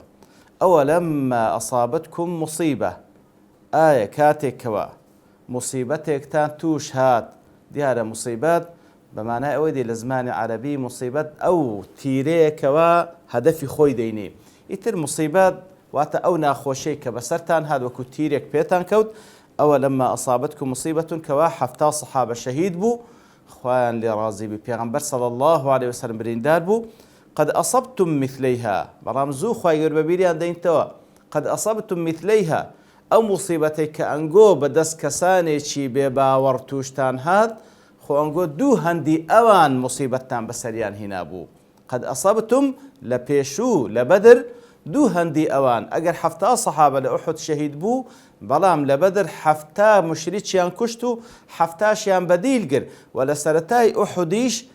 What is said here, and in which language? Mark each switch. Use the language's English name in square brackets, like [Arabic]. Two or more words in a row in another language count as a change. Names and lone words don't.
[Arabic] ئەوەلەمما ئەصابەتکم مصیبە، [Central Kurdish] ئایا کاتێکەوە مصیبەتێکتان توش هات، دیارە مصیبەت بەمانای ئەوەی دێ لە زمانی عەرەبی مصیبەت ئەو تیرەیەکەوە هەدەفی خۆی دەینێ. ئیتر مصیبەت واتە ئەو ناخۆشەی کە بەسەرتان هات وەکو تیرێک پێتان کەوت. [Arabic] ئەوەلەمما ئەصابەتکم مصیبەتون [Central Kurdish] کەوا 70 سەحابە شەهید بوو، خوایان لێ ڕازی بی، پێغەمبەر [Arabic] صلی الله عليه وسلم [Central Kurdish] بریندار بوو. [Arabic] قد أصبتم مثليها، [Central Kurdish] بەڵام زوو خوای گەورە بەبیریان دەینتەوە [Arabic] قد أصبتم مثليها، [Central Kurdish] ئەو موسیبەتێک کە ئەنگۆ بەدەست کەسانێکی بێباوەڕ توشتان هات، خۆ ئەنگۆ دوو هەندی ئەوان موسیبەتتان بەسەریان هێنا بوو. [Arabic] قد أصبتم [Central Kurdish] لە پێشوو لە بەدر دوو هەندی ئەوان، ئەگەر 70 سەحابە لە ئوحود شەهید بوو، بەڵام لە بەدر 70 مشریکیان کوشت و 70شیان بەدیل گر و لە سەرەتای ئوحودیش